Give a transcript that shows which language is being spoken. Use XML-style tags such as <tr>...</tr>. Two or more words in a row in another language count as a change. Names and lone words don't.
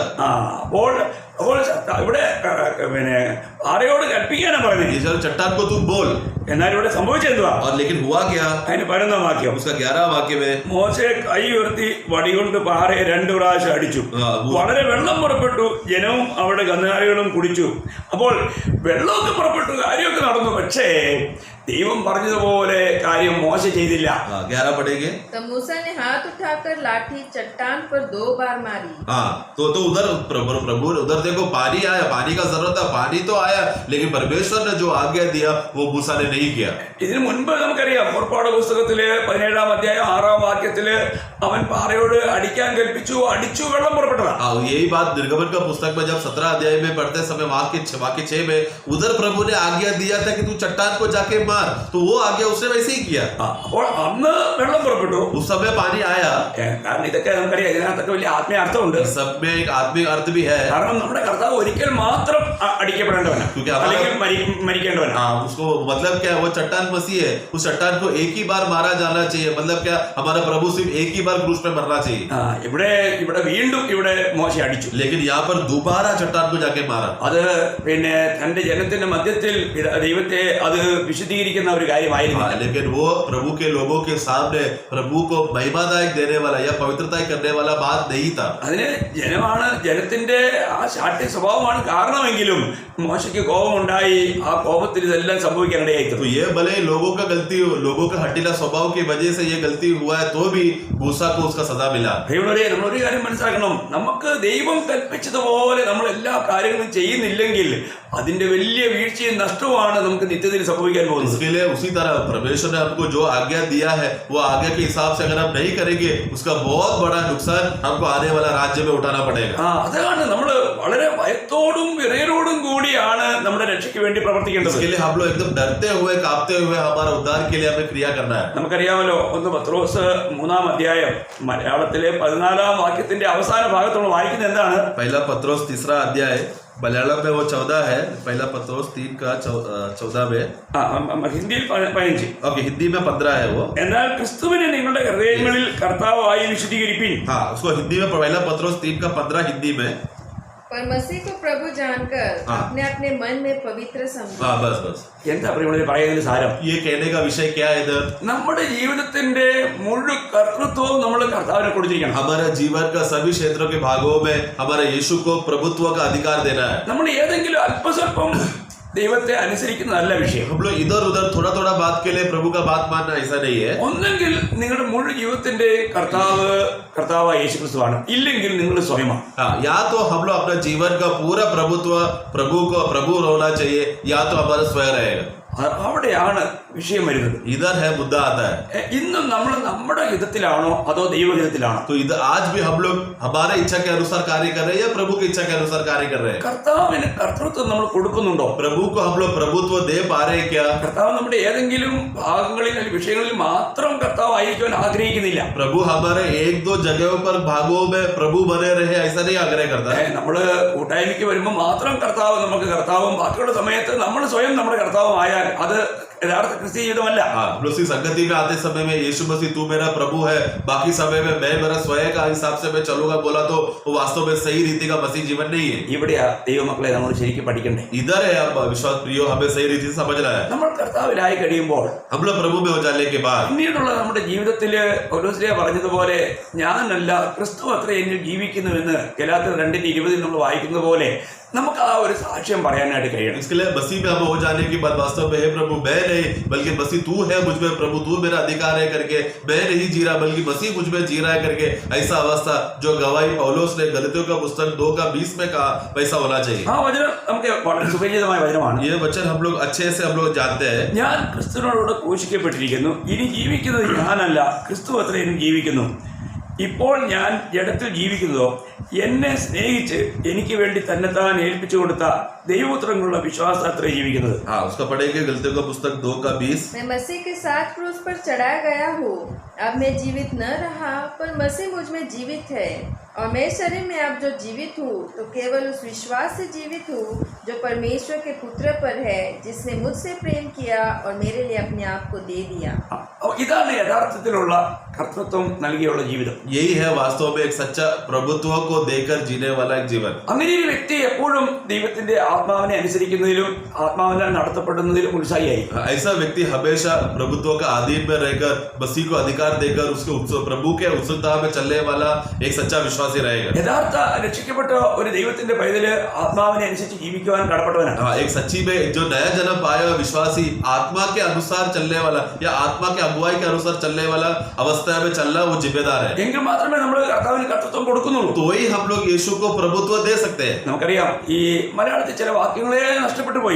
<ml>അപ്പോൾ ഇവിടെ പിന്നെ പാറയോട് കൽപ്പിക്കാനാണ് പറഞ്ഞത്.</ml> <hi>ये चट्टान को तू बोल।</hi> <ml>എന്നാൽ ഇവിടെ സംഭവിച്ചെന്തുവാ?</ml> <hi>और लेकिन हुआ क्या?</hi> <ml>അതിന് 11 വാക്യം,</ml> <hi>उसका 11वां वाक्य में</hi> <ml>മോശെ കൈ ഉയർത്തി വടികൊണ്ട് പാറയെ 2 പ്രാവശ്യം അടിച്ചു. വളരെ വെള്ളം പുറപ്പെട്ടു, ജനവും അവിടെ കന്നുകാലികളും കുടിച്ചു. അപ്പോൾ വെള്ളമൊക്കെ പുറപ്പെട്ടു, കാര്യമൊക്കെ നടന്നു. പക്ഷേ ദൈവം പറഞ്ഞതുപോലെ കാര്യം മോശ ചെയ്തില്ല.</ml> <hi>11 पढ़ेंगे। तब मूसा ने हाथ उठाकर लाठी चट्टान पर 2 बार मारी। हाँ, तो उधर प्रभु उधर देखो, पानी आया, पानी का जरूरत था, पानी तो आया, लेकिन परमेश्वर ने जो आज्ञा दिया वो मूसा ने नहीं किया।</hi> <ml>ഇതിനു മുൻപ് നമുക്കറിയാം, പുറപ്പാട് പുസ്തകത്തില് 17 अध्याയം 6 വാക്യത്തില് അവൻ പാറയോട് അടിക്കാൻ കൽപ്പിച്ചു, അടിച്ചു, വെള്ളം പുറപ്പെട്ടതാ.</ml> <hi>यही बात निर्गमन का पुस्तक में जब 17 अध्याय में पढ़ते समय वाक्य 6 में उधर प्रभु ने आज्ञा दिया था कि तू चट्टान को जाके मार, तो वो आज्ञा उसने वैसे ही किया।</hi> <ml>അപ്പോൾ അന്ന് വെള്ളം പുറപ്പെട്ടു,</ml> <hi>उस समय पानी आया।</hi> <ml>കാരണം ഇതൊക്കെ നമുക്കറിയാം, ഇതിനകത്തൊക്കെ വലിയ ആത്മീയ അർത്ഥമുണ്ട്.</ml> <hi>सब में एक आत्मिक अर्थ भी है।</hi> <ml>കാരണം നമ്മുടെ കർത്താവ് ഒരിക്കൽ മാത്രം അടിക്കപ്പെടേണ്ടവനാണ്, അല്ലെങ്കിൽ മരിക്കേണ്ടവനാണ്.</ml> <hi>हाँ, उसको मतलब क्या, वो चट्टान मसीह है, उस चट्टान को एक ही बार मारा जाना चाहिए। मतलब क्या, हमारा प्रभु सिर्फ एक ही बार क्रूस पे मरना चाहिए।</hi> <ml>ഇവിടെ വീണ്ടും മോശ അടിച്ചു.</ml> <hi>लेकिन यहाँ पर दोबारा चट्टान को जाके मारा।</hi> <ml>അത് പിന്നെ തന്റെ ജനത്തിന്റെ മധ്യത്തിൽ ദൈവത്തെ അത് വിശദീകരിക്കും നൽകിയിരിക്കുന്ന ഒരു കാര്യമായിരുന്നു.</ml> <hi>लेकिन वो प्रभु के लोगों के सामने प्रभु को महिमादायक देने वाला या पवित्रता करने वाला बात नहीं था.</hi> <ml>അതിന് ജനത്തിന്റെ ആ ശാഠ്യ സ്വഭാവമാണ് കാരണമെങ്കിലും മോശയ്ക്ക് കോപമുണ്ടായി. ആ കോപത്തിൽ ഇതെല്ലാം സംഭവിക്കാനിടയായി.</ml> <hi>तो ये भले लोगों का गलती हो, लोगों का हठीला स्वभाव की वजह से ये गलती हुआ है, तो भी मूसा को उसका सजा मिला.</hi> <ml>നമ്മളൊരു കാര്യം മനസ്സിലാക്കണം, നമുക്ക് ദൈവം കൽപ്പിച്ചതുപോലെ നമ്മൾ എല്ലാ കാര്യങ്ങളും ചെയ്യുന്നില്ലെങ്കിൽ അതിന്റെ വലിയ വീഴ്ചയും നഷ്ടവുമാണ് നമുക്ക് നിത്യത്തിൽ സംഭവിക്കാൻ പോകുന്നത്.</ml> <hi>इसके लिए उसी तरह परमेश्वर ने हमको जो आज्ञा दिया है वो आज्ञा के हिसाब से अगर हम नहीं करेंगे उसका बहुत बड़ा नुकसान हमको आने वाला राज्य में उठाना पड़ेगा.</hi> <ml>അതാണ് നമ്മൾ വളരെ ഭയത്തോടും വിറയലോടും കൂടിയാണ് നമ്മുടെ രക്ഷയ്ക്ക് വേണ്ടി പ്രവർത്തിക്കേണ്ടത്.</ml> <hi>इसके लिए हम लोग एकदम डरते हुए कांपते हुए हमारा उद्धार के लिए हमें क्रिया करना है.</hi> <ml>നമുക്കറിയാമല്ലോ, 1 പത്രോസ് 3-ാം അധ്യായം മലയാളത്തിലെ 14-ാം വാക്യത്തിന്റെ അവസാന ഭാഗത്ത് നമ്മൾ വായിക്കുന്നത് എന്താണ്?</ml> <hi>पहला पत्रोस 3रा अध्याय, मलयालम में वो 14 है. पहला पत्रोस 3 का 14 में,</hi> <ml>ഹിന്ദിയിൽ 15.</ml> <hi>ओके, हिंदी में 15 है वो.</hi> <ml>എന്നാൽ ക്രിസ്തുവിനെ നിങ്ങളുടെ ഹൃദയങ്ങളിൽ കർത്താവായി വിശുദ്ധീകരിപ്പിൻ.</ml> <hi>हाँ, उसको हिंदी में पहला पत्रोस 3 का 15 हिंदी में. पर मसीह को प्रभु जानकर अपने अपने मन में पवित्र समझो. हाँ, बस</hi> <ml>എന്താ പറയുന്നതിന് സാരം?</ml> <hi>ये कहने का विषय क्या है इधर?</hi> <ml>നമ്മുടെ ജീവിതത്തിന്റെ മുഴുവൻ കർത്തൃത്വവും നമ്മൾ കർത്താവിനെ കൊടുത്തിരിക്കണം.</ml> <hi>हमारे जीवन का सभी क्षेत्रों के भागों में हमारे यीशु को प्रभुत्व का अधिकार देना है.</hi> <ml>നമ്മൾ ഏതെങ്കിലും അല്പസ്വല്പം ദൈവത്തെ അനുസരിക്കുന്നതല്ല വിഷയം.</ml> <hi>हम लोग इधर उधर थोड़ा थोड़ा बात के लिए प्रभु का बात मानना ऐसा नहीं है.</hi> <ml>ഒന്നെങ്കിൽ നിങ്ങളുടെ മുഴുവൻ ജീവിതത്തിന്റെ കർത്താവ് യേശുക്രിസ്തുവാണ്, ഇല്ലെങ്കിൽ നിങ്ങൾ സ്വയമാണ്.</ml> <hi>हाँ, या तो हम लोग अपना जीवन का पूरा प्रभुत्व प्रभु होना चाहिए, या तो हमारा स्वयं रहेगा.</hi> <ml>അവിടെയാണ് വിഷയം വരുന്നത്.</ml> <hi>इधर है मुद्दा आता है.</hi> <ml>ഇന്നും നമ്മൾ നമ്മുടെ ഹിതത്തിലാണോ അതോ ദൈവഹിതത്തിലാണോ?</ml> <hi>तो इधर आज भी हम लोग हमारे इच्छा के अनुसार कार्य कर रहे हैं या प्रभु की इच्छा के अनुसार कार्य कर रहे हैं?</hi> <ml>കർത്താവിന് കർത്തൃത്വം നമ്മൾ കൊടുക്കുന്നുണ്ടോ?</ml> <hi>प्रभु को हम लोग प्रभुत्व दे पा रहे हैं क्या?</hi> <ml>കർത്താവ് നമ്മുടെ ഏതെങ്കിലും ഭാഗങ്ങളിൽ അല്ലെങ്കിൽ വിഷയങ്ങളിൽ മാത്രം കർത്താവ് ആയിരിക്കുവാൻ ആഗ്രഹിക്കുന്നില്ല.</ml> <hi>प्रभु हमारे 1-2 जगहों पर भागों में प्रभु बने रहे ऐसा नहीं आग्रह करता है.</hi> <ml>നമ്മള് കൂട്ടായ്മയ്ക്ക് വരുമ്പോൾ മാത്രം കർത്താവ് നമുക്ക് കർത്താവും ബാക്കിയുള്ള സമയത്ത് നമ്മൾ സ്വയം നമ്മുടെ കർത്താവുമായാൽ അത് യഥാർത്ഥ ക്രിസ്തീയ ജീവിതമല്ല.</ml> <hi>हम लोग संगति में आते समय में यीशु मसीह तू मेरा प्रभु है, बाकी समय में मैं मेरा स्वयं का हिसाब से मैं चलूंगा बोला तो वो वास्तव में सही रीति का मसीह जीवन नहीं है.</hi> <ml>ഇവിടെയാ ദൈവമക്കളെ നമ്മൾ ശരിക്കും പഠിക്കണ്ടേ.</ml> <hi>इधर है अब विश्वास प्रियो, हमें सही रीति से समझना है.</hi> <ml>നമ്മൾ കർത്താവിലായി കഴിയുമ്പോൾ</ml> <hi>हम लोग प्रभु में हो जाने के बाद</hi> <ml>പിന്നീടുള്ള നമ്മുടെ ജീവിതത്തില് പൗലോസ്ലീഹ പറഞ്ഞതുപോലെ ഞാനല്ല ക്രിസ്തു അത്ര എന്നിൽ ജീവിക്കുന്നുവെന്ന് ഗലാത്യർ 2:20 നമ്മൾ വായിക്കുന്ന പോലെ നമുക്ക് ആ ഒരു സാക്ഷ്യം പറയാനായിട്ട് കഴിയണം.</ml> <hi>इसके लिए मसीह में हम हो जाने के बाद वास्तव में हे प्रभु मैं नहीं बल्कि मसीह तू है मुझ में, प्रभु तू मेरा अधिकार है करके मैं नहीं जी रहा बल्कि मसीह मुझ में जी रहा है करके ऐसा अवस्था जो गवाही पौलुस ने गलतियों का पुस्तक 2:20 में कहा वैसा होना चाहिए.</hi> <ml>ആ വചനം നമുക്ക് വളരെ സുപരിചിതമായ വചനമാണ്.</ml> <hi>ये वचन हम लोग अच्छे से हम लोग जानते हैं.</hi> <ml>ഞാൻ ക്രിസ്തുവിനോട് ക്രൂശിക്കപ്പെട്ടിരിക്കുന്നു, ഇനി ജീവിക്കുന്നത് ഞാനല്ല ക്രിസ്തു അത്ര എന്നിൽ ജീവിക്കുന്നു. ഇപ്പോൾ ഞാൻ ജഡത്തിൽ ജീവിക്കുന്നതോ എന്നെ സ്നേഹിച്ച് എനിക്ക് വേണ്ടി തന്നെത്താൻ ഏൽപ്പിച്ചു കൊടുത്ത ദൈവപുത്രനുള്ള വിശ്വാസത്തെ ജീവിക്കുന്നത്.</ml> <hi>हाँ, उसका पढ़ेंगे गलतियों का पुस्तक 2:20. मैं मसीह के साथ क्रूस पर चढ़ाया गया हूँ, अब मैं जीवित न रहा पर मसीह मुझ में जीवित है, और मैं शरीर में अब जो जीवित हूँ तो केवल उस विश्वास से जीवित हूँ जो परमेश्वर के पुत्र पर है, जिसने मुझसे प्रेम किया और मेरे लिए अपने आप को दे दिया.</hi> <ml>ഇതാണ് യഥാർത്ഥത്തിലുള്ള കർത്തൃത്വം നൽകിയുള്ള ജീവിതം.</ml> <hi>यही है वास्तव में एक सच्चा प्रभुत्व को देकर जीने वाला एक जीवन.</hi> <ml>അങ്ങനെ ഒരു വ്യക്തി എപ്പോഴും ദൈവത്തിന്റെ ആത്മാവിനെ അനുസരിക്കുന്നതിലും ആത്മാവിനാൽ നടത്തപ്പെടുന്നതിലും ഉത്സാഹിയായി.</ml> <hi>ऐसा व्यक्ति हमेशा प्रभुत्व का अधीन में रहकर मसीह को अधिकार देकर उसके प्रभु के उत्सुकता में चलने वाला एक सच्चा विश्वासी रहेगा.</hi> <ml>യഥാർത്ഥ രക്ഷിക്കപ്പെട്ട ഒരു ദൈവത്തിന്റെ പൈതല് ആത്മാവിനെ അനുസരിച്ച് ജീവിക്കുവാൻ കടപ്പെട്ടവനാണ്.</ml> <hi>हाँ, एक सच्ची में जो नया जन्म पाया हुआ विश्वासी आत्मा के अनुसार चलने वाला या आत्मा के अगुवाई के अनुसार चलने वाला अवस्था में चलना वो जिम्मेदार है.</hi> <ml>എങ്കിൽ മാത്രമേ നമ്മൾ കർത്താവിന് കർത്തൃത്വം കൊടുക്കുന്നുള്ളൂ.</ml> <hi>तो ही हम लोग यीशु को प्रभुत्व दे सकते हैं.</hi> <ml>നമുക്കറിയാം ഈ മലയാളത്തിൽ ചില വാക്യങ്ങളെ നഷ്ടപ്പെട്ടു പോയി.</ml>